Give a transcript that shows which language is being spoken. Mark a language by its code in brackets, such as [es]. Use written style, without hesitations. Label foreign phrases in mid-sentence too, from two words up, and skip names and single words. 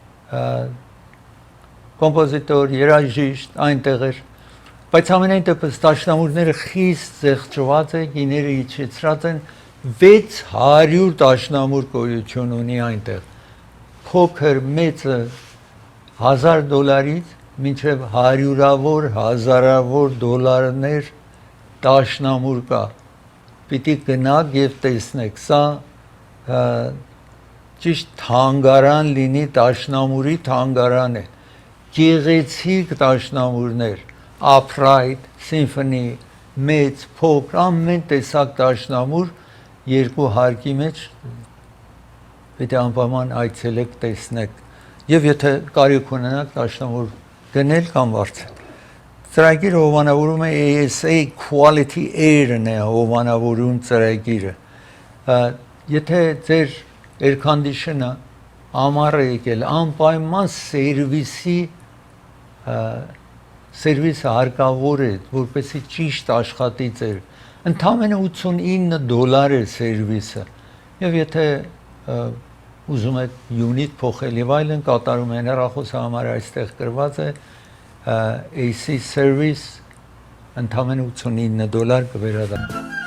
[hy] կոմպոզիտոր, երաժիշտ այնտեղ էր, բայց ամենայն դեպս դաշնամուրները խիստ զեղչված է, գիները իջեցրած են, 600 դաշնամուր գոյություն ունի այնտեղ։ Փոքր մեծը $1000-ից մինչև հարյուրավոր, հազարավոր դոլարներ դաշնամուր կա։ Պիտի գնաք եւ տեսնեք, սա ճիշտ թանգարան լինի, դաշնամուրի թանգարան է։ Գեղեցիկ դաշնամուրներ, [en] upright, symphony, [hy] մեծ, փոքր, ամեն տեսակ դաշնամուր երկու հարկի մեջ պիտի անպայման այցելեք, տեսնեք։ Եվ եթե կարիք ունենաք դաշնամուր գնել կամ վարձել։ Ծրագիրը հովանավորում է ASA Quality Air-ն է հովանավորում ծրագիրը։ Եթե ձեր [en] air conditioner [hy] ամառ է եկել, անպայման սերվիսը հարկավոր է, որպեսզի ճիշտ աշխատի ձեր։ Ընդամենը $89 է սերվիսը։ Եվ եթե ուզում եք յունիտ փոխել եւ այլն, կատարում են հեռախոսահամարը այստեղ գրված է [en] AC service [hy] ընդամենը $89 կվերադառնա։